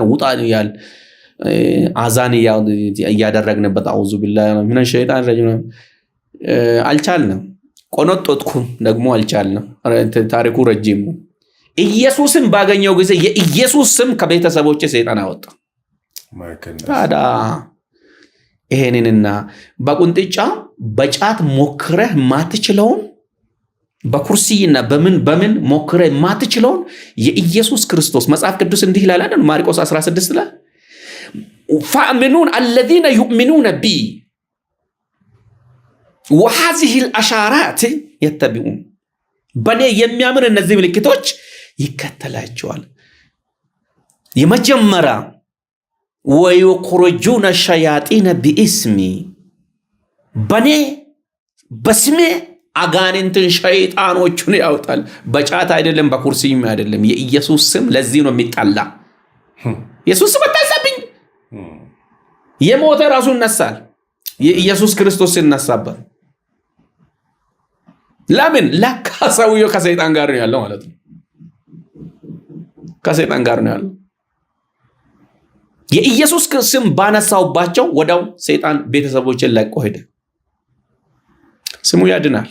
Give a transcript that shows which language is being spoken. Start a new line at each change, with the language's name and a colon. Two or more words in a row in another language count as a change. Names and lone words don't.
Amharic: ውጣን ያል አዛን ያደረግንበት
Arabic: أعوذ بالله من الشيطان
Amharic: ረጅም አልቻልንም። ቆነጦጥኩ ደግሞ አልቻልንም። ታሪኩ ረጅም ነው። ኢየሱስን ባገኘው ጊዜ የኢየሱስ ስም ከቤተሰቦቼ ሰይጣን አወጣ። ታዲያ ይሄንንና በቁንጥጫ በጫት ሞክረህ ማትችለውን በኩርሲና በምን ሞክረህ ማትችለውን የኢየሱስ ክርስቶስ መጽሐፍ ቅዱስ እንዲህ ይላል አይደል? ማርቆስ 16 ላይ
Arabic: فأمنون الذين يؤمنون بي وهذه الأشارات يتبعون
Amharic: በኔ የሚያምን እነዚህ ምልክቶች ይከተላቸዋል። የመጀመሪያ
Arabic: ويخرجون الشياطين باسمي
Amharic: በኔ በስሜ አጋንንትን ሸይጣኖችን ያወጣል። በጫት አይደለም፣ በኩርሲም አይደለም። የኢየሱስ ስም ለዚህ ነው የሚጣላ። ኢየሱስ በታሰብኝ የሞተ ራሱ ይነሳል። የኢየሱስ ክርስቶስ ሲነሳበት ለምን ለካ ሰውየው ከሰይጣን ጋር ነው ያለው ማለት ነው። ከሰይጣን ጋር ነው ያለው። የኢየሱስ ስም ባነሳውባቸው ወዳው ሰይጣን ቤተሰቦችን ለቆ ሄደ። ስሙ ያድናል።